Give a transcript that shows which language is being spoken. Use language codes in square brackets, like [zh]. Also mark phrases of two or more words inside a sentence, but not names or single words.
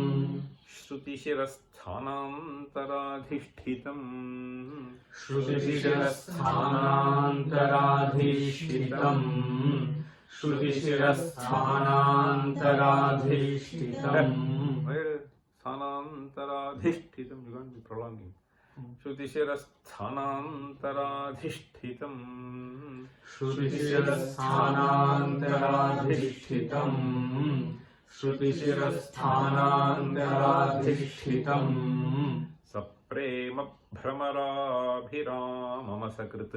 [sa] Shrutishirast Shrutishirantaradhishtitam Shrutishirantaradhishtitam Sthanantaradhishtitam, [en] you can't be prolonging. [sa] Shrutishirantaradhishtitam Shrutishirantaradhishtitam Shrutishirantaradhishtitam Saprema Bhramarabhiramamasakrita